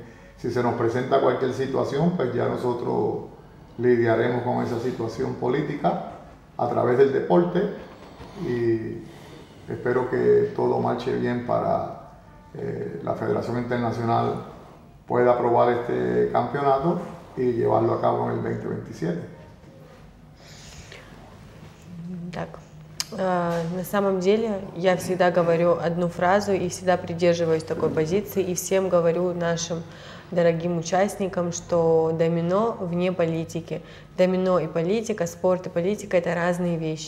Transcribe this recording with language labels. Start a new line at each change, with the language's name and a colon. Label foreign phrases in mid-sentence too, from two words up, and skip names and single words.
Spanish: Si se nos presenta cualquier situación, pues ya nosotros lidiaremos con esa situación política a través del deporte y espero que todo marche bien para la Federación Internacional pueda aprobar este campeonato y llevarlo a cabo en el 2027.
Russian: Так. На самом деле я всегда говорю одну фразу и всегда придерживаюсь такой позиции и всем говорю нашим дорогим участникам, что домино вне политики. Домино и политика, спорт и политика – это разные вещи.